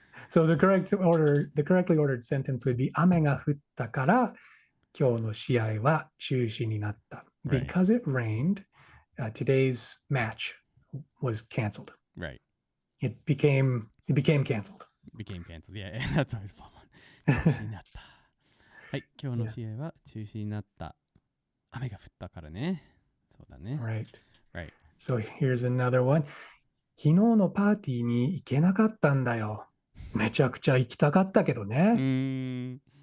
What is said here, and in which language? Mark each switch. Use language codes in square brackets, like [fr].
[en] So the correctly ordered sentence would be [ja] 雨が降ったから今日の試合は中止になった. [en] Because it rained, today's match was canceled. Right. It became canceled. Became canceled. Yeah, that's always fun one. [ja] 中止になった。はい、今日の試合は中止になった。雨が降ったからね。そうだね。 [en] Right. So here's another one. [ja] 昨日のパーティーに行けなかったんだよ。めちゃくちゃ行きたかったけどね。